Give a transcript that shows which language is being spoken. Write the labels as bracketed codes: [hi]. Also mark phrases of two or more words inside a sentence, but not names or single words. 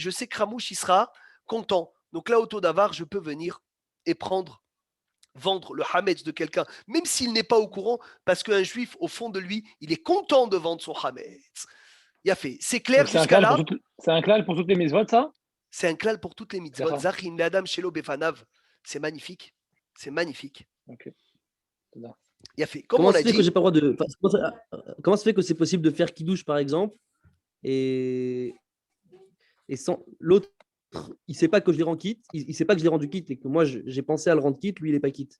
[fr] Je sais que Hamouche, il sera content. Donc là, au taux d'avare, je peux venir et vendre le Hametz de quelqu'un, même s'il n'est pas au courant, parce qu'un juif, au fond de lui, il est content de vendre son Hametz. Il a fait. C'est clair jusqu'à là. C'est un klal pour toutes les mitzvot, ça? C'est un klal pour toutes les mitzvot. [he] זכין לאדם שלא בפניו. [fr] C'est magnifique. C'est magnifique. Ok. Il a fait. Comment ça se fait que j'ai pas le droit de. Comment ça se fait que c'est possible de faire kidouche, par exemple, et sans l'autre, il sait pas que je l'ai rendu quitte, il sait pas que je l'ai rendu quitte et que moi j'ai pensé à le rendre quitte, lui il est pas quitte.